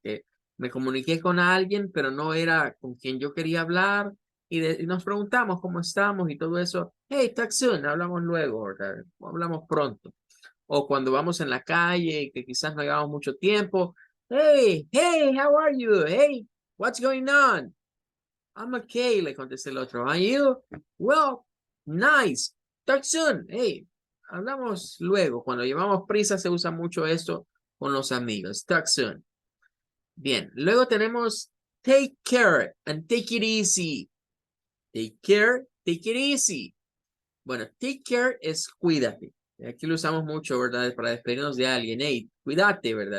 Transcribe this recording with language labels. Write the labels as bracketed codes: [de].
[es] Que me comuniqué con alguien, pero no era con quien yo quería hablar. Y nos preguntamos cómo estamos y todo eso. [en] Hey, talk soon. [es] Hablamos luego, ¿verdad? Hablamos pronto. O cuando vamos en la calle y que quizás no llevamos mucho tiempo. [en] Hey, how are you? Hey, what's going on? I'm okay, [es] le contesté el otro. [en] Are you? Well, nice. Talk soon. Hey, [es] hablamos luego. Cuando llevamos prisa se usa mucho esto con los amigos. [en] Talk soon. [es] Bien, luego tenemos [en] take care and take it easy. Take care, take it easy. [es] Bueno, [en] take care [es] es cuídate. Aquí lo usamos mucho, ¿verdad? Para despedirnos de alguien. Hey, cuídate, ¿verdad?